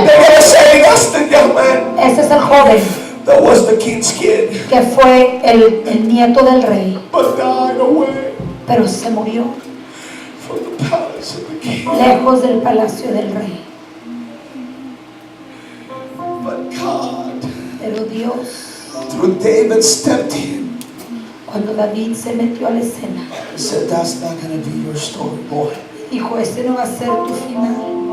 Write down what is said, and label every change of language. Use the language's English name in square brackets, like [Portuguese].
[English] they're going to say, that's the young man. [Spanish] Ese es el joven [English] That was the king's kid. [Spanish] que fue el nieto del rey, [English] But died away [Spanish] pero se murió [English] from the palace of the king. [Spanish] lejos del palacio del rey. [English] But God, [Spanish] Pero Dios, [English] through David, stepped in [Spanish] cuando David se metió a la escena, [English] and said, that's not going to be your story, boy. [Spanish] dijo, ese no va a ser tu final.